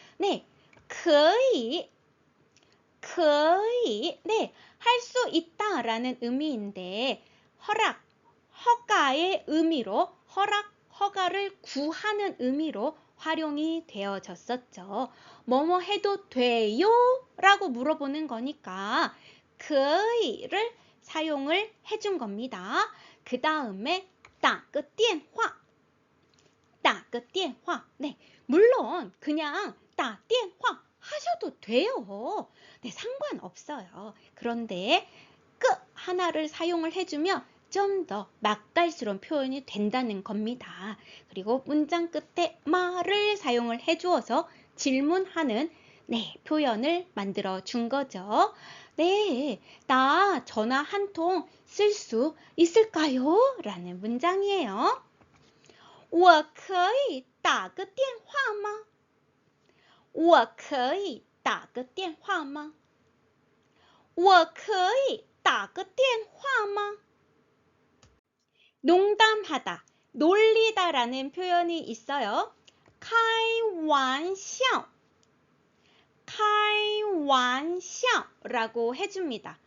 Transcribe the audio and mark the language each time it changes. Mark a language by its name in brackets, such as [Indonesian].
[Korean] 네, 可以, 可以, 네, 할 수 있다 라는 의미인데 허락, 허가의 의미로 허락, 허가를 구하는 의미로 활용이 되어졌었죠. 뭐뭐 해도 돼요? 라고 물어보는 거니까 可以를 사용을 해준 겁니다. 그 다음에 [Chinese] 打个电话, 打个电话. [Korean] 네, 물론 그냥 打电话 하셔도 돼요. 네, 상관없어요. 그런데 끄 하나를 사용을 해주면 좀 더 맛깔스러운 표현이 된다는 겁니다. 그리고 문장 끝에 마를 사용을 해주어서 질문하는 표현을 만들어 준 거죠. 네, 나 전화 한 통 쓸 수 있을까요? 라는 문장이에요. [Chinese] 我可以打个电话吗? 我可以打个电话吗?我可以打个电话吗? [Korean] 농담하다, 놀리다 라는 표현이 있어요. [Chinese] 开玩笑, 开玩笑 [Korean] 라고 해줍니다.